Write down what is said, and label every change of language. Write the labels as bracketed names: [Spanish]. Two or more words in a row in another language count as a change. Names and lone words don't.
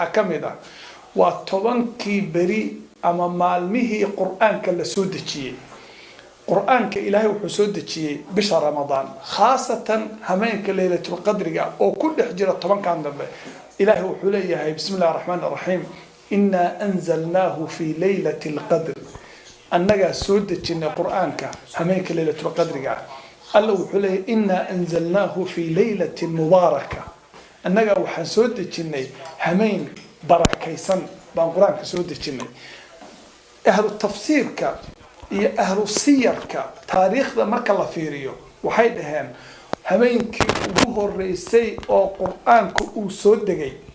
[Somali] kamid ah waa 10kii bari ama maalmihii quraanka la soo dejiyay quraanka ilaahay wuxuu soo dejiyay bisha Ramadaan khaasatan habeenka Laylatul Qadriga oo ku dhex jira 10kan dambe ilaahay wuxuu leeyahay [Arabic] بسم الله الرحمن الرحيم إنا أنزلناه في ليلة القدر [Somali] annaga soo dejinay quraanka habeenka Laylatul Qadriga alla wuxuu leeyahay [Arabic] إنا أنزلناه في ليلة مباركة [Somali] annaga waxaan soo dejinay habeen barakaysan baan quraanka soo dejinay ahlu tafsiirka iyo ahlu siyarka taariikhda marka la fiiriyo waxay dhaheen habeenkii ugu horeysay oo quraanku uu soo degay